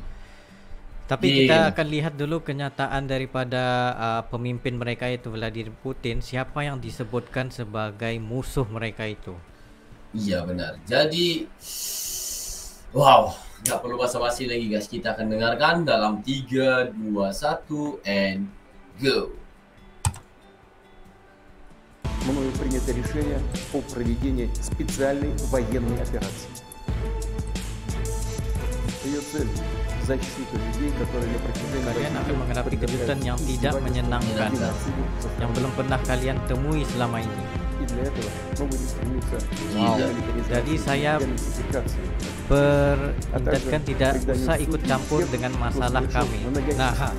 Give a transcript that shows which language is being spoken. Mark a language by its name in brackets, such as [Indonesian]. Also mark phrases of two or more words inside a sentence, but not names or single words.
[Indonesian] Tapi kita akan lihat dulu kenyataan daripada pemimpin mereka itu Vladimir Putin, siapa yang disebutkan sebagai musuh mereka itu. Iya benar. Jadi, wow, nggak perlu basa-basi lagi guys. Kita akan dengarkan dalam 3, 2, 1, [English] and go. [Russian] Мною принято решение о проведении специальной военной операции. Ее цель – защита людей, которые на протяжении... [Indonesian] Kalian akan menghadapi kejutan yang tidak menyenangkan, yang belum pernah kalian temui selama ini. Wow. Jadi saya beringatkan tidak usah ikut campur dengan masalah kami. Nah,